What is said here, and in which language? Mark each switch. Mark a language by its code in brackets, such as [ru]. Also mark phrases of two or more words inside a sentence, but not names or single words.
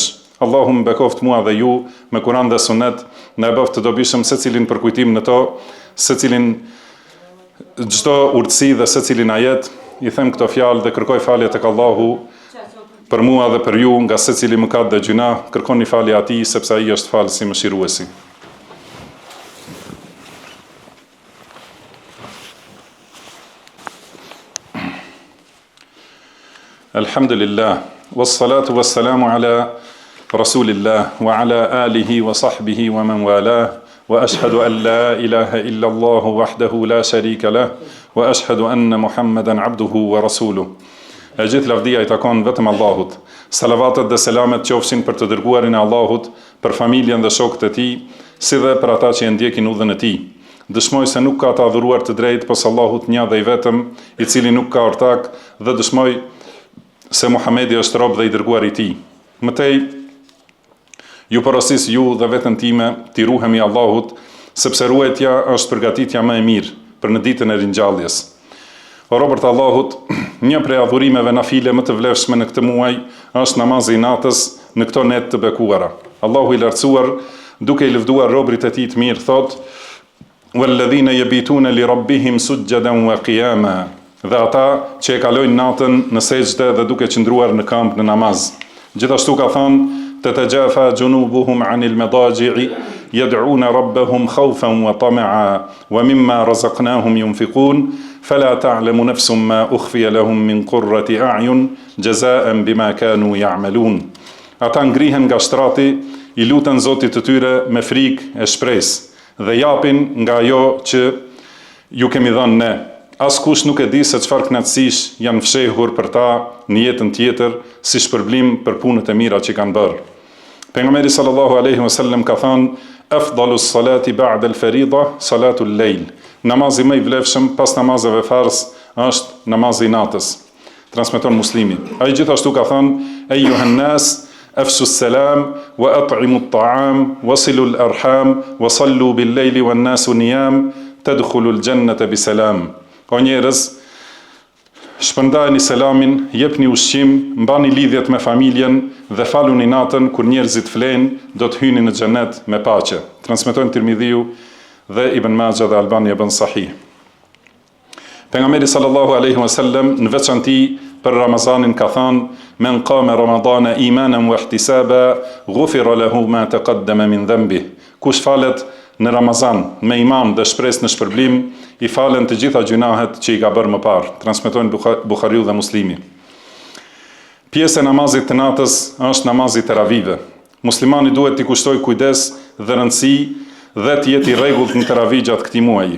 [sq] Allahu më bekoft mua dhe ju me Kur'an dhe Sunet, na e bëft të dobishëm secilin për kujtim në to, secilin çdo urtësi dhe secilin ajet. I them këto fjalë dhe kërkoj falje tek Allahu për mua dhe për ju nga secili mëkat dhe gjuna. Kërkoni falje atij sepse ai është falësi mëshiruesi. [ar] الحمد لله، والصلاة والسلام على رسول الله، وعلى آله وصحبه ومن والاه، وأشهد أن لا إله إلا الله وحده لا شريك له، وأشهد أن محمدا عبده ورسوله. [sq] E gjithë lavdia i takon vetëm Allahut. Salavatet dhe selamet qofshin për të dërguarin e Allahut, për familjen dhe shokët e tij, si dhe për ata që e ndjekin udhën e tij. Dëshmoj se nuk ka të adhuruar të drejtë pos Allahut një dhe i vetëm, i cili nuk ka ortak, dhe dëshmoj se Muhamedi është rob dhe i dërguar i tij. Mëtej, ju porosis ju dhe veten time t'i ruhemi Allahut, sepse ruajtja është përgatitja më e mirë për në ditën e ringjalljes. O robërt Allahut, një prej adhurimeve nafile më të vlefshme në këtë muaj është namazi i natës në këto net të bekuara. Allahu i lartësuar, duke i lëvduar robërit e tij të mirë, thotë: [ar] "والذين يبيتون لربهم سجدا وقياما." [sq] Dhe ata që e kalojnë natën në sejdë dhe duke qëndruar në këmbë në namaz. Gjithashtu ka thënë: [ar] "تتجافى جنوبهم عن المضاجع يدعون ربهم خوفا وطمعا ومما رزقناهم ينفقون فلا تعلم نفس ما أخفي لهم من قرة أعين جزاء بما كانوا يعملون." [sq] Ata ngrihen nga shtrati, i luten Zotit të tyre me frikë e shpresë dhe japin nga ajo që ju kemi dhënë ne. Askush nuk e di se çfarë kënaqësish janë fshehur për ta në jetën tjetër si shpërblim për punët e mira që kanë bërë. Pejgamberi [ar] صلى الله عليه وسلم [sq] ka thënë: [ar] "أفضل الصلاة بعد الفريضة صلاة الليل." [sq] Namazi më i vlefshëm pas namazeve farz është namazi i natës. Transmeton Muslimi. Ai gjithashtu ka thënë: [ar] "أيها الناس، أفشوا السلام وأطعموا الطعام، وصلوا الأرحام، وصلوا بالليل والناس نيام، تدخلوا الجنة بسلام." [sq] O njerëz, shpërndajeni selamin, jepni ushqim, mbani lidhjet me familjen dhe faluni natën kur njerëzit flenë, do të hyni në xhenet me paqe. Transmetojnë Tirmidhiu dhe Ibn Majah dhe Albani e bën sahih. Pejgamberi [ar] صلى الله عليه وسلم [sq] në veçanti për Ramazanin ka thënë: [ar] "من قام رمضان إيمانا واحتسابا غفر له ما تقدم من ذنبه." [sq] Kush falet në Ramazan me iman dhe shpresë në shpërblim, i falen të gjitha gjunahet që i ka bërë më parë. Transmetojnë Buhariu dhe Muslimi. Pjesë e namazit të natës është namazi teravive. Muslimani duhet t'i kushtoj kujdes dhe rëndësi dhe të jetë i rregullt në teravi gjatë këtij muaji.